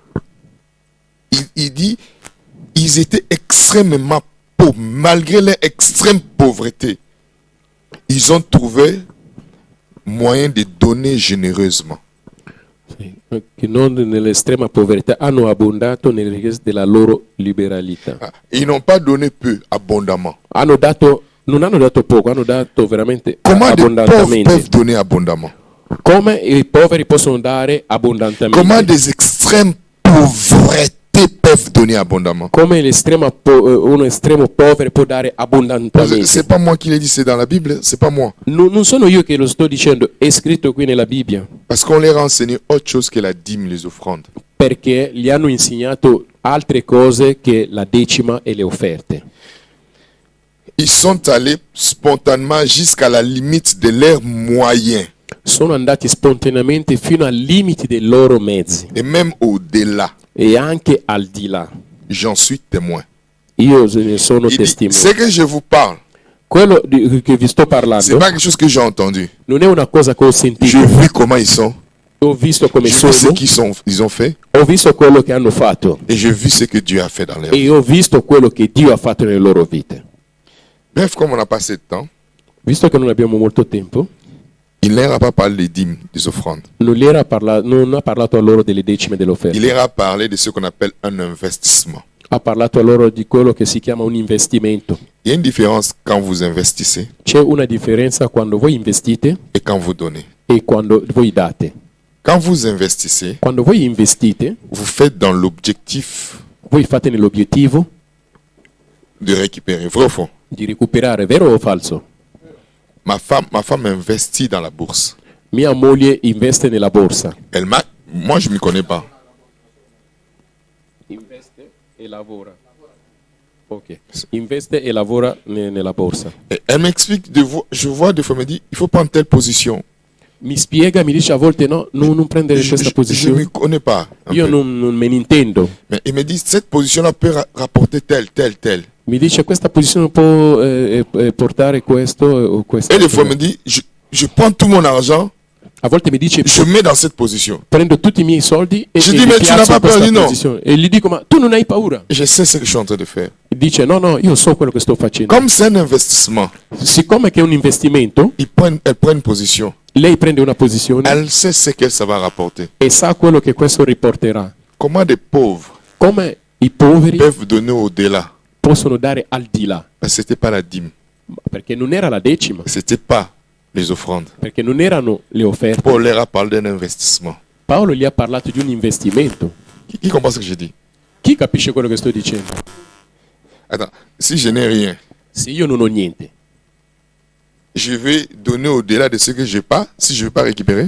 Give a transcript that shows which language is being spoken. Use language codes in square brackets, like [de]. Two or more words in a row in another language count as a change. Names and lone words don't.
[fr] Il dit, ils étaient extrêmement pauvres, malgré leur extrême pauvreté. Ils ont trouvé moyen de donner généreusement. [it] Sì, che non nell'estrema povertà, hanno abbondato nelle richieste della loro liberalità. [fr] Ah, ils n'ont pas donné peu, abondamment. [it] Non hanno dato poco, hanno dato veramente [fr] Comment des pauvres [it] abbondantemente. [fr] peuvent donner abondamment? [it] Come i poveri possono dare abbondantemente. [fr] Comment des extrêmes pauvretés peuvent donner abondamment? [it] Come un estremo povero può dare abbondantemente. [fr] C'est pas moi qui l'ai dit, c'est dans la Bible, c'est pas moi. [it] Non sono io che lo sto dicendo, è scritto qui nella Bibbia. [fr] Parce qu'on leur a enseigné autre chose que la dîme, les offrandes. [it] Perché gli hanno insegnato altre cose che la decima e le offerte. [fr] Ils sont allés spontanément jusqu'à la limite de leurs moyens. [it] Sono andati spontaneamente fino al limite dei loro mezzi [fr] Et même au-delà. [it] e anche al di là. [fr] J'en suis témoin. [it] Io ne sono [fr] Il dit, [it] testimone. [fr] ce que je vous parle, [it] Quello che vi sto [fr] c'est [it] parlando [fr] pas quelque chose que j'ai entendu. [it] non è una cosa che ho sentito. [fr] J'ai vu comment ils sont. [it] Ho visto come [fr] J'ai vu ce [it] sono, [fr] qu'ils ont fait. [it] ho visto quello che hanno fatto [fr] Et j'ai vu ce que Dieu a fait dans leur vie. [it] e ho visto quello che Dio ha fatto nelle loro vite. [fr] Bref, comme on n'a pas assez de temps, [it] Visto che non abbiamo molto tempo, [fr] il ne leur a pas parlé des dîmes, des offrandes. [it] non ha parlato a loro delle decime [fr] Il [it] dell'offerta. [fr] leur a parlé de ce qu'on appelle un investissement. [it] Ha parlato a loro di quello che si chiama un investimento. [fr] Il y a une différence quand vous investissez [it] C'è una differenza quando voi investite [fr] et quand vous donnez. [it] e quando voi date. [fr] Quand vous investissez, [it] Quando voi investite, [fr] vous faites dans l'objectif [it] voi fate nell'obiettivo [fr] de récupérer. Vrai ou faux? [it] di recuperare, vero o falso? [fr] Ma femme investit dans la bourse. [it] Mia moglie investe nella borsa. [fr] Moi, je ne m'y connais pas. [it] Investe e lavora. Ok. Investe e lavora nella borsa. [fr] Et elle m'explique, je vois des fois, elle me dit, il faut prendre telle position. [it] Mi spiega, mi dice a volte no, non prendere [fr] Je [it] questa [fr] ne [it] posizione. [fr] m'y connais pas. un [it] Io [fr] peu. [it] non me ne intendo. [fr] Mais il me dit, cette position-là peut rapporter tel. [it] Mi dice questa posizione può portare questo o questo. [fr] Et des fois, elle me dit, je prends tout mon argent, [it] A volte mi dice [fr] je mets dans cette position. [it] prendo tutti i miei soldi e, [fr] Je [it] e [fr] dis, [it] li [fr] mais tu [it] piazzo [fr] n'as pas [it] in questa [fr] peur? Dis no. [it] posizione. E gli dico ma tu non hai paura? [fr] Je sais ce que je suis en train de faire. [it] Dice no, io so quello che sto facendo. [fr] Comme c'est un investissement, [it] Siccome che è un investimento, [fr] elle prend une position. [it] lei prende una posizione [fr] Elle sait ce que ça va rapporter. [it] e sa quello che questo riporterà. [fr] Comment des pauvres [it] Come i poveri [fr] peuvent donner au-delà? [it] possono dare al di là. [fr] Parce que c'était pas la dîme, [it] Perché non era la decima, [fr] c'était pas les offrandes. [it] perché non erano le offerte. [fr] Paul leur a parlé d'un investissement. [it] Paolo gli ha parlato di un investimento. [fr] Qui comprend ce que j'ai dit? [it] Chi capisce quello che sto dicendo? [fr] Attends, si je n'ai rien, [it] Se io non ho niente, [fr] je vais donner au-delà de ce que je n'ai pas, si je ne veux pas récupérer?